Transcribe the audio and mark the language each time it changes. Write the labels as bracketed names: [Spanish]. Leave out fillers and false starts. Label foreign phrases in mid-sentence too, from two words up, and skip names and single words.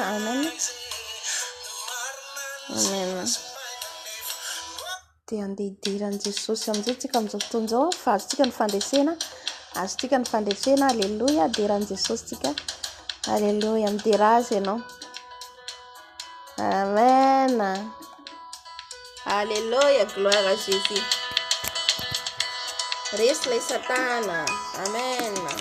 [Malagasy] Amen. Amen. Dia andeha idiran'i Jesosy amin'izay tsika amin'izao fotoana izao, fa azontsika ny fandresena, alléluia, diran'i Jesosy tsika, alléluia, midera azy ianao, [French] amen, alléluia, gloire à Jésus, [Malagasy] resy lay Satana, amen.